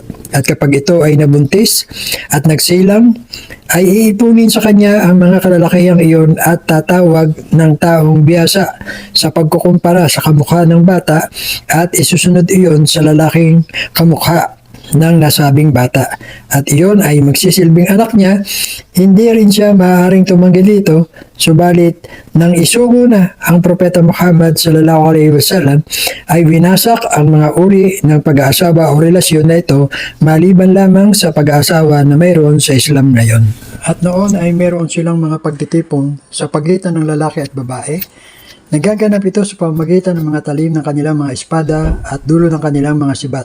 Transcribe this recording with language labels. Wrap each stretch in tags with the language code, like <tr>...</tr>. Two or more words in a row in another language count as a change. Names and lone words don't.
<tl>At kapag ito ay nabuntis at nagsilang, ay iipunin sa kanya ang mga kalalakihang iyon at tatawag ng taong biyasa sa pagkukumpara sa kamukha ng bata at isusunod iyon sa lalaking kamukha ng nasabing bata at iyon ay magsisilbing anak niya. Hindi rin siya maaaring tumanggi dito, subalit nang isugo na ang Propeta Muhammad</tl> <ar>صلى الله عليه وسلم</ar> <tl>ay winasak ang mga uri ng pag-aasawa o relasyon na ito maliban lamang sa pag-aasawa na mayroon sa Islam ngayon. At noon ay meron silang mga pagtitipon sa pagitan ng lalaki at babae. Nagaganap ito sa pamamagitan ng mga talim ng kanilang mga espada at dulo ng kanilang mga sibat.</tl>